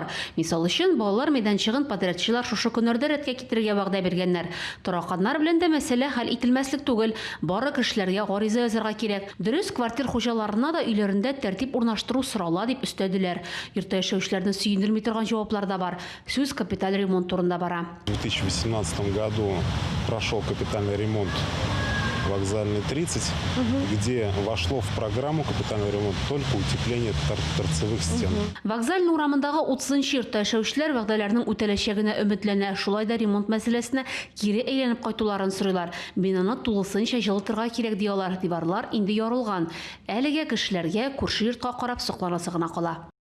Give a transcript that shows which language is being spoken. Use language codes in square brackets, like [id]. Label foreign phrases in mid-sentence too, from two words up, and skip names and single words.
[tt] Мисал өчен, балалар мәйданчыгын подрядчылар шушы көннәрдә рәткә китерергә вәгъдә биргәннәр. Тараканнар белән дә мәсьәлә хәл ителмәслек түгел. Бары кешеләргә гариза язарга кирәк. Дөрес, квартир хуҗаларына да өйләрендә тәртип урнаштыру сорала дип өстәделәр. Йортта яшәүчеләрне сөендерми торган җаваплар да бар. Сүз капиталь ремонт турында бара. [ru] В 2018 году прошел капитальный ремонт вокзальный 30, где вошло в программу капитального ремонта только утепление торцевых стен. [tt] Вокзальный урамындагы 30-нчы йортта яшәүчеләр вәгъдәләрнең үтәләчәгенә өметләнә. Шулай да ремонт мәсьәләсенә кире әйләнеп кайтуларын сорыйлар. Бинаны тулысынча җылытырга кирәк диялар. Диварлар инде ярылган. Әлегә кешеләргә күрше йортка карап сокланасы гына кала.